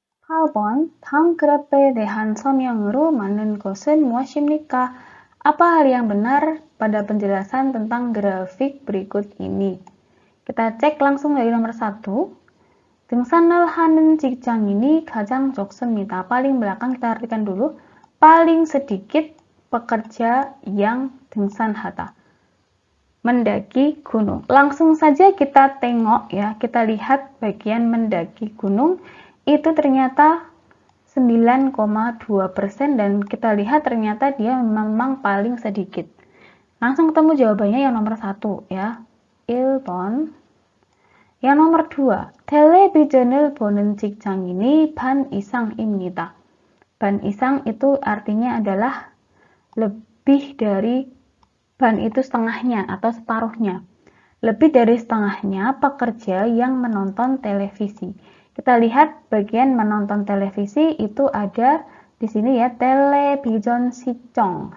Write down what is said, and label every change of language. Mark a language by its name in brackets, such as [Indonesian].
[Korean] 8번, 다음 그래프에 대한 설명으로 맞는 것은 무엇입니까? [Indonesian] Apa hal yang benar pada penjelasan tentang grafik berikut ini? Kita cek langsung dari nomor 1. [Korean] 등산을 하는 직장인이 가장 적습니다. [Indonesian] Paling belakang kita artikan dulu. Paling sedikit pekerja yang 등산하다. Mendaki gunung. Langsung saja kita tengok ya, kita lihat bagian mendaki gunung itu ternyata 9,2% dan kita lihat ternyata dia memang paling sedikit. Langsung ketemu jawabannya yang nomor 1 ya. [Korean] 1번. Yang nomor 2, 텔레비전을 보는 직장인이 반 이상입니다. 반 이상 [Indonesian] itu artinya adalah lebih dari, ban itu setengahnya atau separuhnya. Lebih dari setengahnya pekerja yang menonton televisi. Kita lihat bagian menonton televisi itu ada di sini ya, television 시청.